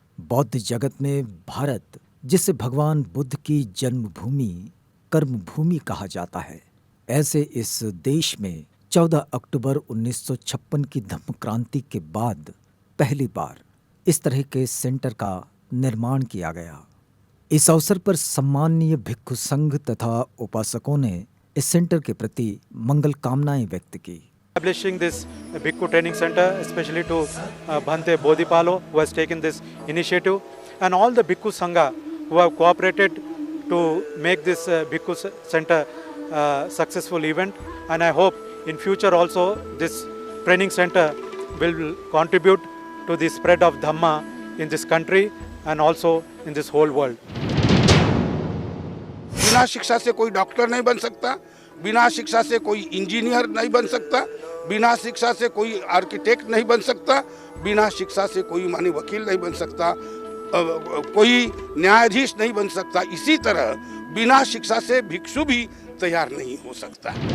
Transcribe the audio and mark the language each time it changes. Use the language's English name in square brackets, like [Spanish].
[Hindi] बौद्ध जगत में भारत, जिसे भगवान बुद्ध की जन्मभूमि कर्मभूमि कहा जाता है, ऐसे इस देश में 14 अक्टूबर 1956 की धम्म क्रांति के बाद पहली बार इस तरह के सेंटर का निर्माण किया गया। इस अवसर पर सम्माननीय भिक्खु संघ तथा उपासकों ने इस सेंटर के प्रति मंगल कामनाएं व्यक्त की। [English] Establishing this Bhikkhu Training Center, especially to Bhante Bodhipalo, who has taken this initiative, and all the Bhikkhu Sangha who have cooperated to make this Bhikkhu Center successful event. And I hope in future also this training center will contribute to the spread of Dhamma in this country and also in this whole world. [Hindi] बिना शिक्षा से कोई doctor नहीं बन सकता, बिना शिक्षा से कोई इंजीनियर नहीं बन सकता, बिना शिक्षा से कोई आर्किटेक्ट नहीं बन सकता, बिना शिक्षा से कोई मानी वकील नहीं बन सकता, कोई न्यायाधीश नहीं बन सकता। इसी तरह बिना शिक्षा से भिक्षु भी तैयार नहीं हो सकता।